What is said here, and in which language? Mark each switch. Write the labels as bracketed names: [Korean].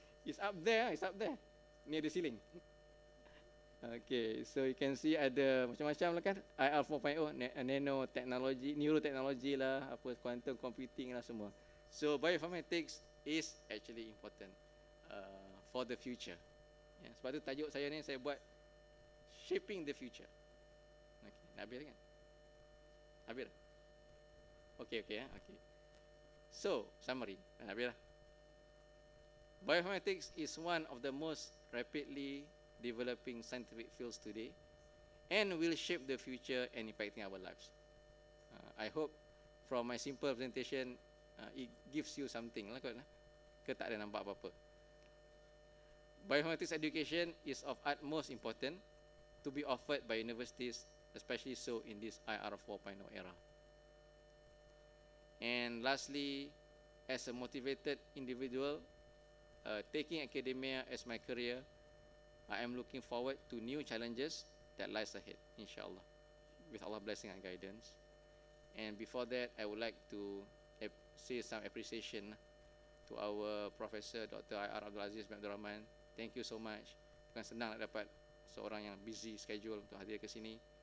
[English] It's up there, near the ceiling. Okay, so you can see [Malay] ada macam-macam lah kan, [English] IR 4.0, nanotechnology, neurotechnology lah, quantum computing lah semua. So bioinformatics is actually important for the future. [Malay] Sebab tu tajuk saya ni saya buat [English] shaping the future. [Malay] Okay, nak habis kan? Habis dah? Okay. So, summary. Habis dah. [English] Bioinformatics is one of the most rapidly developing scientific fields today and will shape the future and impacting our lives. I hope from my simple presentation it gives you something lah kot. [Malay] Ke tak ada nampak apa-apa. [English] Bioinformatics education is of utmost importance to be offered by universities, especially so in this IR 4.0 era. And lastly, as a motivated individual, taking academia as my career, I am looking forward to new challenges that lies ahead, inshallah, with Allah's blessing and guidance. And before that, I would like to say some appreciation to our Professor Dr. I.R. Abdul Aziz bin Abdul Rahman. Thank you so much. [Malay] Bukan senang nak dapat seorang yang busy schedule untuk hadir ke sini.